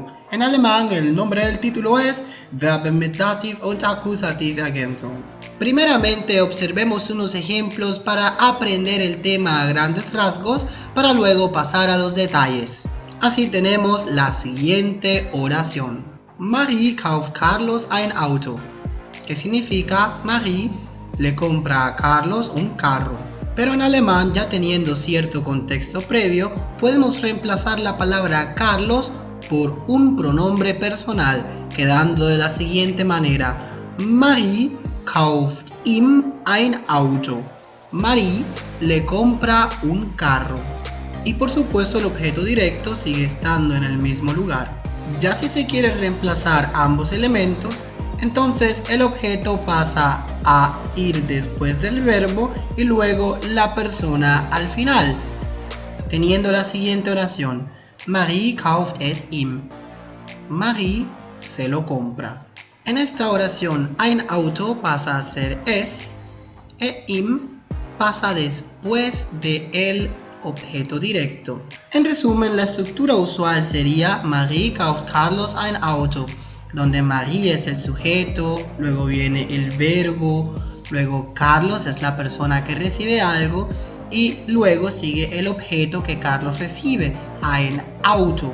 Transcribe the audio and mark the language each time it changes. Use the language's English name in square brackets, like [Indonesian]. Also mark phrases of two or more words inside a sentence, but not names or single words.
[Spanish] En alemán el nombre del título es [German] Verben mit Dativ und Akkusativ-Ergänzung. [Spanish] Primeramente observemos unos ejemplos para aprender el tema a grandes rasgos para luego pasar a los detalles. Así tenemos la siguiente oración. [German] Marie kauft Carlos ein Auto. [Spanish] ¿Qué significa? Marie le compra a Carlos un carro. Pero en alemán, ya teniendo cierto contexto previo, podemos reemplazar la palabra Carlos por un pronombre personal, quedando de la siguiente manera: [German] Marie kauft ihm ein Auto. [Spanish] Marie le compra un carro. Y por supuesto el objeto directo sigue estando en el mismo lugar. Ya si se quiere reemplazar ambos elementos, entonces el objeto pasa a ir después del verbo y luego la persona al final, teniendo la siguiente oración: [German] Marie kauft es ihm. [Spanish] Marie se lo compra. En esta oración, [German] ein Auto [Spanish] pasa a ser es e ihm pasa después de el objeto directo. En resumen, la estructura usual sería [German] Marie kauft Carlos ein Auto, [Spanish] donde Marie es el sujeto, luego viene el verbo, luego Carlos es la persona que recibe algo y luego sigue el objeto que Carlos recibe, [German] ein Auto.